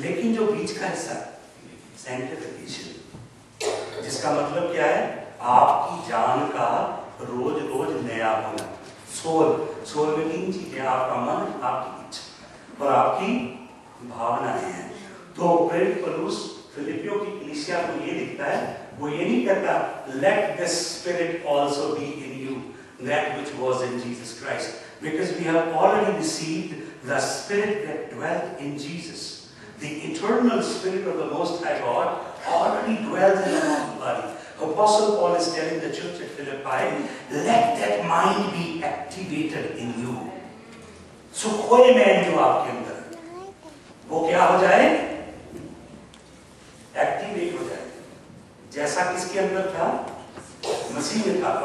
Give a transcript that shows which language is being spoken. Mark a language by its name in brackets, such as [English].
[Hindi] लेकिन जो बीच का हिस्सा सैंक्टिफिकेशन, जिसका मतलब क्या है, आपकी जान का रोज रोज नया होना। सोल में 3 चीजें, आपका मन, आपकी इच्छा और आपकी भावनाएं हैं। तो प्रेरित पौलुस फिलिपियों की कलीसिया को ये लिखता है, वो ये नहीं कहता [English] let the spirit also be in you that which was in Jesus Christ, because we have already received the spirit that dwelt in Jesus. The eternal spirit of the Most High God already dwells in our body. Apostle Paul is telling the church at Philippi, let that mind be activated in you. [Hindi] So कोई man जो आपके अंदर वो क्या हो जाए, activate हो जाए, जैसा किसके अंदर था, मसीह में था।